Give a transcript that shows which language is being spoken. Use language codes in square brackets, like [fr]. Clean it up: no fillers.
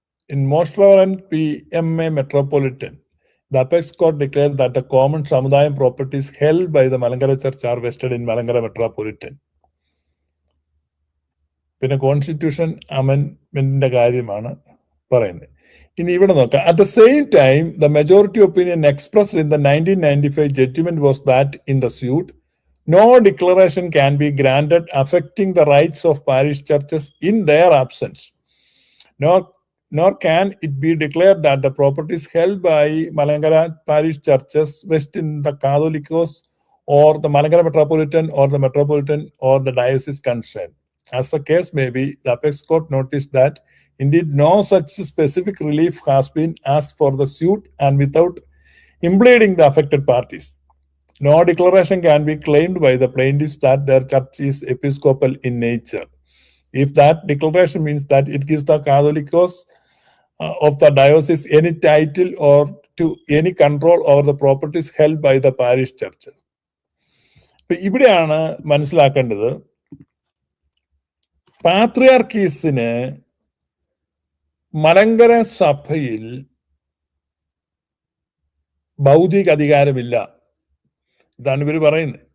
[en] In Most Reverend PMA Metropolitan, the Apex Court declared that the common Samudayam properties held by the Malankara Church are vested in Malankara Metropolitan. [ml] പിന്നെ constitution അമെൻമെന്റിന്റെ കാര്യമാണ് പറയുന്നത്. ഇനി ഇവിടെ നോക്കാം. [en] At the same time, the majority opinion expressed in the 1995 judgment was that in the suit, no declaration can be granted affecting the rights of parish churches in their absence. Nor can it be declared that the properties held by Malankara parish churches vest in the Catholicos or the Malankara Metropolitan or the Metropolitan or the diocese concerned. As the case may be, the Apex Court noticed that indeed no such specific relief has been asked for the suit and without impleading the affected parties. No declaration can be claimed by the plaintiffs that their church is episcopal in nature. If that declaration means that it gives the Catholicos of the diocese any title or to any control over the properties held by the parish churches. [ml] ഇവിടെയാണ് മനസ്സിലാക്കേണ്ടത്, പാത്രിയാർക്കീസിന് മലങ്കര സഭയിൽ ഭൗതിക അധികാരമില്ല. ഇതാണ് ഇവർ പറയുന്നത്.